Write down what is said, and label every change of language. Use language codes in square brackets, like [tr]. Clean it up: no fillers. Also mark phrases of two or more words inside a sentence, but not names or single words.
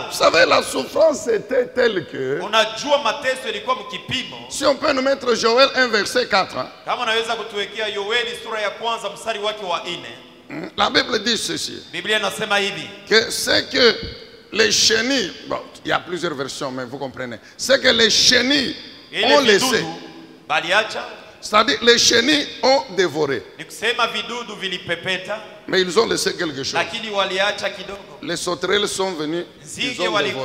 [fr] Vous savez, la souffrance était telle que... [sw] Unajua mateso ilikuwa mkipimo. [fr] Si on peut nous mettre Joël 1 verset 4. Hein? [sw] Kama naweza kutuwekea Yoeli sura ya kwanza mstari wake wa 4. [fr] La Bible dit ceci. [sw] Biblia inasema hivi. [fr] Que c'est que les chenilles, bon, il y a plusieurs versions, mais vous comprenez. C'est que les chenilles ont laissé. C'est-à-dire les chenilles ont dévoré. Mais ils ont laissé quelque chose. Les sauterelles sont venues, ils ont dévoré.